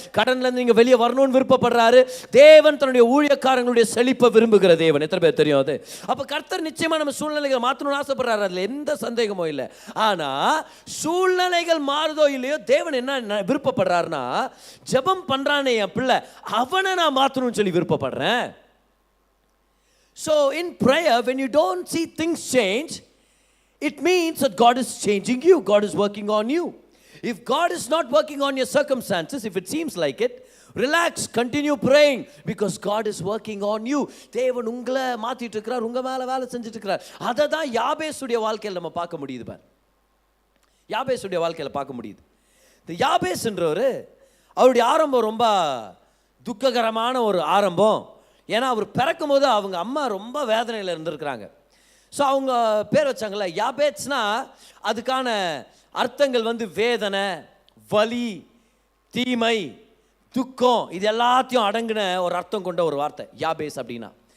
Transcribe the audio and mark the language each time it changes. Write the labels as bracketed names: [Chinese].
[Tamil] கடன்லேருந்து நீங்கள் வெளியே வரணும்னு விருப்பப்படுறாரு. தேவன் தன்னுடைய ஊழியக்காரங்களுடைய செழிப்பை விரும்புகிற தேவன். எத்தனை பேர் தெரியும் அது? அப்போ கர்த்தர் நிச்சயமாக நம்ம சூழ்நிலைகளை மாற்றணும்னு ஆசைப்படுறாரு, அதில் எந்த சந்தேகமும் இல்லை. ஆனால் சூழ்நிலைகள் மாறுதோ இல்லையோ தேவன் என்ன விருப்பப்படுறாருன்னா, ஜெபம் பண்ணுறானே என் பிள்ளை, அவனை நான் மாற்றணும்னு சொல்லி விருப்பப்படுறேன். [English] So in prayer, when you don't see things change, it means that God is changing you. God is working on you. If God is not working on your circumstances, if it seems like it, relax, continue praying, because God is working on you. [Tamil] தேவன் உங்களை மாத்திட்டு இருக்கிறார், உங்க மேல வேலை செஞ்சுட்டு இருக்கிறார். அதை தான் யாபேசுடைய வாழ்க்கையில் நம்ம பார்க்க முடியுது பார். யாபேசுடைய வாழ்க்கையில் பார்க்க முடியுது. இந்த யாபேஸ்ன்றவர், அவருடைய ஆரம்பம் ரொம்ப துக்ககரமான ஒரு ஆரம்பம். ஏன்னா அவர் பிறக்கும் போது அவங்க அம்மா ரொம்ப வேதனையில் இருந்திருக்கிறாங்க. ஸோ அவங்க பேர் வச்சாங்கல்ல யாபேத்ஸ்னா, அதுக்கான அர்த்தங்கள் வந்து வேதனை, வலி, தீமை, துக்கம், இது எல்லாத்தையும் அடங்கின ஒரு அர்த்தம் கொண்ட ஒரு வார்த்தை யாபேஸ் அப்படின்னா.